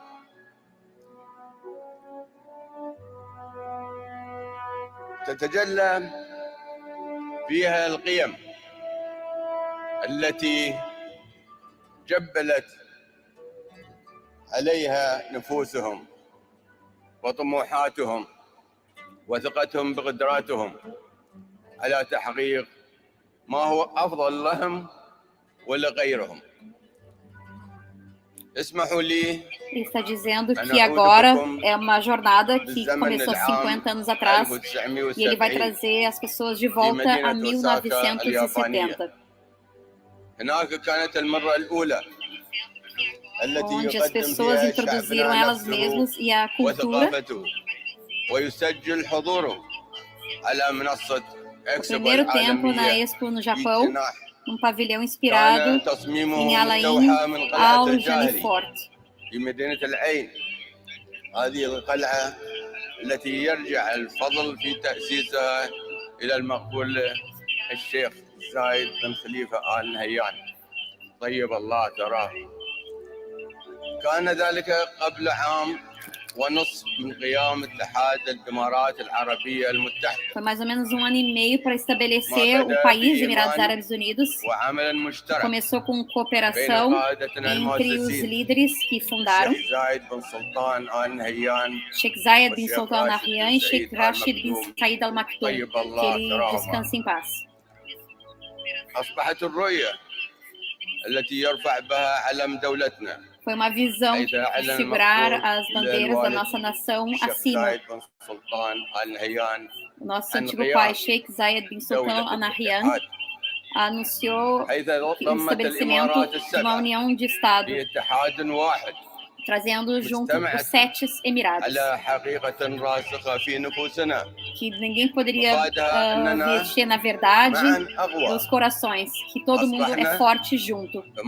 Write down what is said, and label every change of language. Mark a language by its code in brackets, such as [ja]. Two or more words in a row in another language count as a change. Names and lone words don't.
[ar] تتجلى فيها القيم التي جبلت عليها نفوسهم وطموحاتهم وثقتهم بقدراتهم على تحقيق ما هو أفضل لهم ولغيرهم. [pt] Ele está dizendo que agora é uma jornada que começou 50 anos atrás e ele vai trazer as pessoas de volta a 1970. Onde as pessoas introduziram elas mesmas e a cultura. O primeiro tempo na Expo no Japão, um pavilhão inspirado em Alain Al-Janifort. [ar] هذه القلعة التي يرجع الفضل في تأسيسها إلى المقبول الشيخ زايد بن خليفة آل نهيان طيب الله تراه. كان ذلك قبل عام ونصف من قيام اتحاد الإمارات العربية المتحدة. [pt] Foi mais ou menos um ano e meio para estabelecer o país Emirados Árabes Unidos. Começou com cooperação entre os líderes que fundaram Sheikh Zayed bin Sultan Al Nahyan e Sheikh Rashid bin Said Al Maktoum, que ele descanse em paz. [ar] أصبحت الرؤية التي يرفع بها علم دولتنا. [pt] Foi uma visão de segurar as bandeiras da nossa nação acima. O nosso antigo pai, Sheikh Zayed bin Sultan Al Nahyan, anunciou o estabelecimento de uma união de Estado, trazendo junto os 7 Emirados, que ninguém poderia mexer na verdade dos corações, que todo mundo é forte junto.